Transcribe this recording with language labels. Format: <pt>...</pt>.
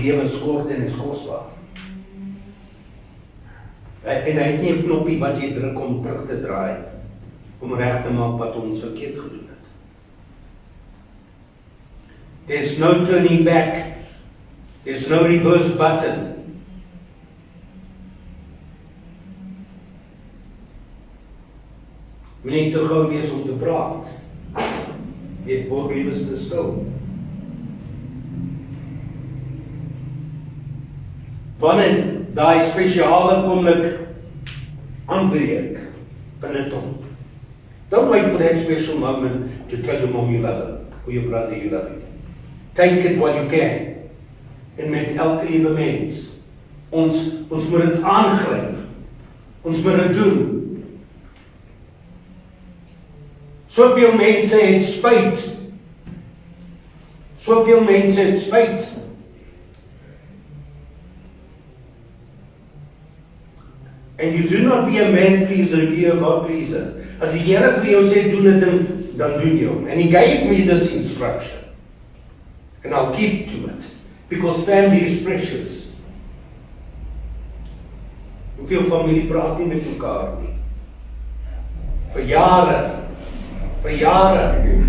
<af>die lewe is kort en is kosbaar. En hy het nie 'n knoppie wat jy druk om terug te draai, om reg te maak wat ons verkeerd gedoen het.</af> <en>There's no turning back. There's no reverse button.</en> <af>Moenie te gou wees om te praat. Jy word liewes te stil. Wanneer daai spesiale oomblik aanbreek binne hom.</af> <en>Don't wait for that special moment to tell your mom you love her, or your brother you love him. Take it while you can.</en> <af>En met elke liewe mens, ons moet dit aangryp. Ons moet dit doen. Soveel mense het spyt. Soveel mense het spyt.</af> <en>And you do not be a man pleaser, be a God pleaser.</en> <af>As die Here vir jou sê doen 'n ding, dan doen jy hom.</af> <en>And he gave me this instruction. And I'll keep to it. Because family is precious.</en> <af>Hoeveel familie praat nie met mekaar nie. Vir jare. Vir jare.</af>